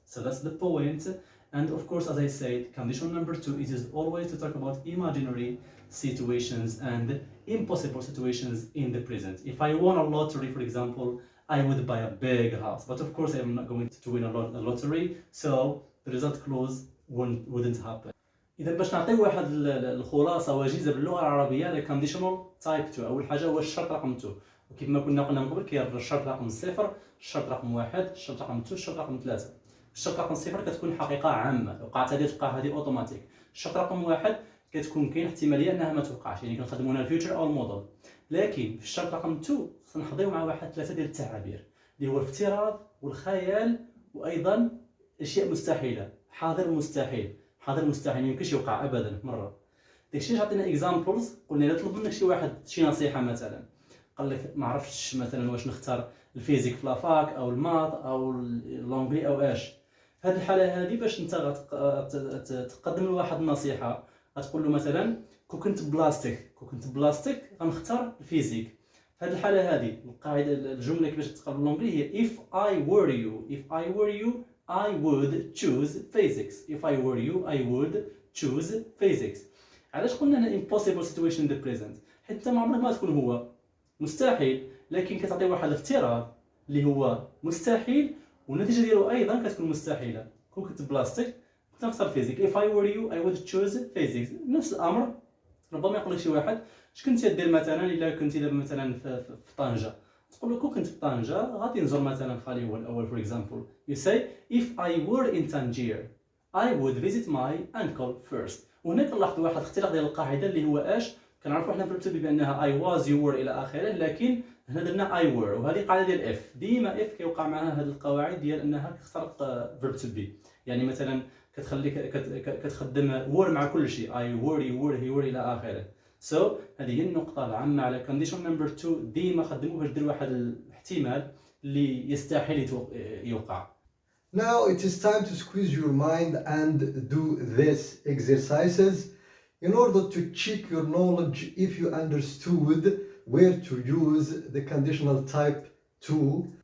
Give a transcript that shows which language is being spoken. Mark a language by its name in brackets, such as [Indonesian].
[English] So that's the point. And of course, as I said, condition number 2 is always to talk about imaginary situations and impossible situations in the present. If I won a lottery, for example, I would buy a big house. But of course, I'm not going to win a lottery, so the result clause wouldn't happen. [Arabic] إذا باش نعطيو واحد الخلاصة وجيزة باللغة العربية للكونديشنال تايب 2، أول حاجة هو الشرط رقم 2. وكيف ما قلنا من قبل كاين الشرط رقم 0، الشرط رقم 1، الشرط رقم 2، الشرط رقم 3. الشرط رقم 0 كتكون حقيقة عامة، وقعت هذه توقع هذه اوتوماتيك. الشرط رقم 1 كتكون كاين احتمالية أنها ما توقعش، يعني كنخدموا هنا الفيوتشر أو الموديل. لكن في الشرط رقم 2 خصنا نحضيو مع واحد 3 ديال التعابير اللي هو الافتراض والخيال وأيضا أشياء مستحيلة. حاضر مستحيل، حاضر مستحيل يمكنش يوقع ابدا مره. داكشي عطينا اكزامبلز، قلنا الا طلب منك شي واحد شي نصيحه مثلا، قال لك ما عرفتش مثلا واش نختار الفيزيك في لافاك او الماط او لونغلي او اش. في هذه الحاله هذه باش انت تقدم له واحد النصيحه، غتقول له مثلا كون كنت بلاستيك غنختار الفيزيك. في هذه الحاله هذه القاعده الجمله كيفاش تقرا باللونغلي هي [English] if I were you I would choose physics. If I were you, I would choose physics. [Arabic] علاش قلنا هنا [English] impossible situation in the present؟ [Arabic] حتى ما عمرك ما تكون هو مستحيل، لكن كتعطي واحد الافتراض اللي هو مستحيل والنتيجه ديالو ايضا كتكون مستحيله. كون كنت بلاصتك كنت نختار فيزيك. [English] if I were you I would choose physics. [Arabic] نفس الامر ربما يقول لك شي واحد اش كنتي دير مثلا الا كنتي دابا مثلا في طنجه، تقول له كون كنت في طنجه غادي نزور مثلا خالي هو الاول. [English] for example you say if I were in Tangier I would visit my uncle first. [Arabic] وهنا كنلاحظوا واحد الاختلاف ديال القاعده اللي هو اش كنعرفوا حنا في الكتب بانها [English] I was you were [Arabic] الى اخره، لكن هنا درنا [English] I were. [Arabic] وهذه قاعده ديال اف، ديما اف كيوقع معها هذه القواعد ديال انها كتخترق [English] verb to be. [Arabic] يعني مثلا كتخليك كتخدم were مع كل شيء [English] I were you were he were [Arabic] الى اخره. So هذه هي النقطه العامه على [English] condition number 2. [Arabic] ديما خدموه باش دير واحد الاحتمال اللي يستحيل يوقع. [English] Now it is time to squeeze your mind and do these exercises in order to check your knowledge if you understood where to use the conditional type 2.